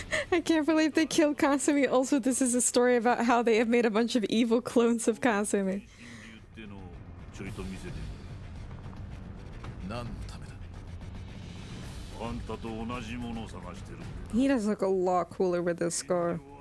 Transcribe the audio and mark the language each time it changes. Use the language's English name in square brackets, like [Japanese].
[English] I can't believe they killed Kasumi. Also, this is a story about how they have made a bunch of evil clones of Kasumi. [Japanese] ってのをちょいと見せて。何のためだ？あんたと同じものを探してる。 [English] He does look a lot cooler with this scar.